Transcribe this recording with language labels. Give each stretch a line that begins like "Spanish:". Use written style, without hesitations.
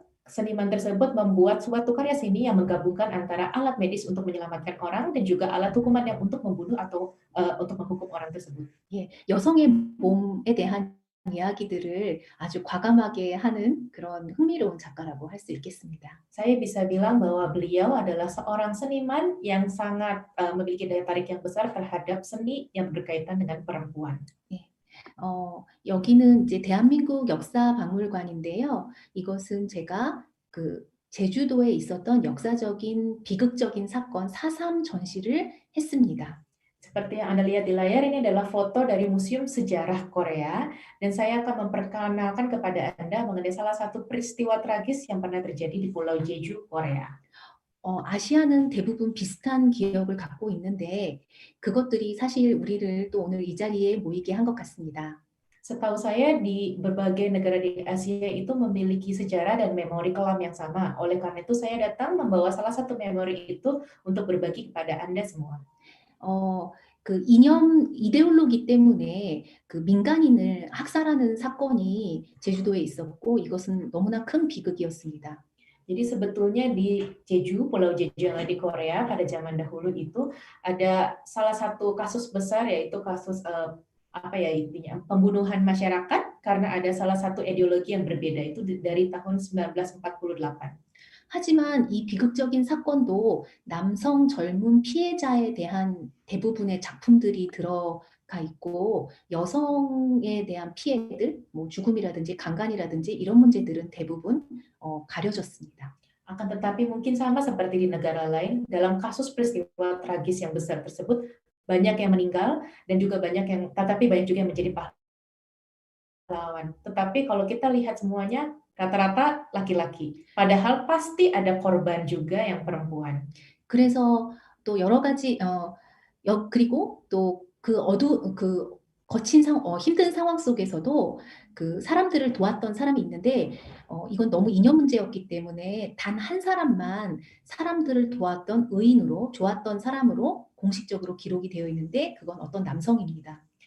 Indonesian: seniman tersebut membuat suatu karya seni yang menggabungkan antara alat medis untuk menyelamatkan orang dan juga alat hukuman yang untuk membunuh atau untuk menghukum orang tersebut.
Korean: 예, 여성의 몸에 대한 이야기들을 아주 과감하게 하는 그런 흥미로운 작가라고 할 수 있겠습니다.
Indonesian: Saya bisa bilang bahwa beliau adalah seorang seniman yang sangat memiliki daya tarik yang besar terhadap seni yang berkaitan dengan perempuan.
Korean: 여기는 이제 대한민국 역사박물관인데요. 이것은 제가 그 제주도에 있었던 역사적인 비극적인 사건 4.3 전시를 했습니다.
Indonesian: Seperti yang Anda lihat di layar, ini adalah foto dari Museum Sejarah Korea, dan saya akan memperkenalkan kepada Anda mengenai salah satu peristiwa tragis yang pernah terjadi di Pulau Jeju, Korea.
Korean: 아시아는 대부분 비슷한 기억을 갖고 있는데 그것들이 사실 우리를 또 오늘 이 자리에 모이게 한 것 같습니다.
Indonesian: Setahu saya di berbagai negara di Asia itu memiliki sejarah dan memori kelam yang sama. Oleh karena itu saya datang membawa salah satu memori itu untuk berbagi kepada Anda semua.
Korean: 그 이념 이데올로기 때문에 그 민간인을 학살하는 사건이 제주도에 있었고 이것은 너무나 큰 비극이었습니다.
Indonesian: Jadi sebetulnya di Jeju, Pulau Jeju yang ada di Korea pada zaman dahulu itu ada salah satu kasus besar, yaitu kasus intinya pembunuhan masyarakat karena ada salah satu ideologi yang berbeda, itu dari tahun 1948.
Korean: 하지만 이 비극적인 사건도 남성 젊은 피해자에 대한 대부분의 작품들이 들어가 있고 여성에 대한 피해들, 뭐 죽음이라든지 강간이라든지 이런 문제들은 대부분 가려졌습니다.
Indonesian: Akan tetapi mungkin sama seperti di negara lain, dalam kasus peristiwa tragis yang besar tersebut banyak yang meninggal dan juga banyak juga yang menjadi pahlawan. Tetapi kalau kita lihat semuanya rata-rata laki-laki. Padahal pasti ada korban juga yang perempuan.
Korean: 그래서 또 여러 가지 그리고 또 그 거친 힘든 상황 속에서도 그 사람들을 도왔던 사람이 있는데 이건 너무 이념 문제였기 때문에 단 한 사람만 사람들을 도왔던 의인으로 좋았던 사람으로 공식적으로 기록이 되어 있는데 그건 어떤 남성입니다.